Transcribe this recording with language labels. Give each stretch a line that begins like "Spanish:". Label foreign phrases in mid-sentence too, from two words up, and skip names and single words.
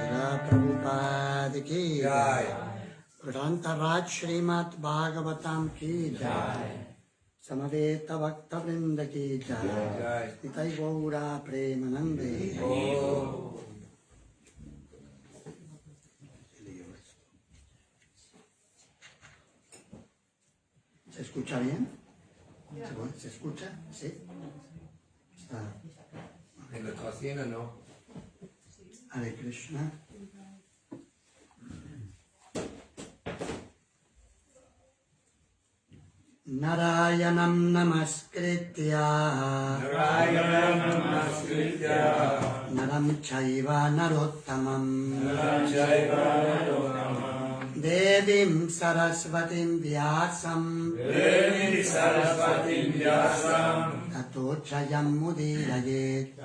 Hindi: प्रभुपाद की जय. ग्रन्थराज श्रीमद्भागवतम् की जय. समवेत भक्त वृन्द की जय.
Bangla: নিতাই গৌর প্রেমানন্দে.
Spanish: ¿Se escucha bien? ¿Se escucha? ¿Sí? Está. En la cocina no.
Sanskrit: हरे कृष्ण. नारायणं नमस्कृत्य नरं चैव नरोत्तमम् देवीं सरस्वतीं व्यासं ततो चयम् मुदिरयेत्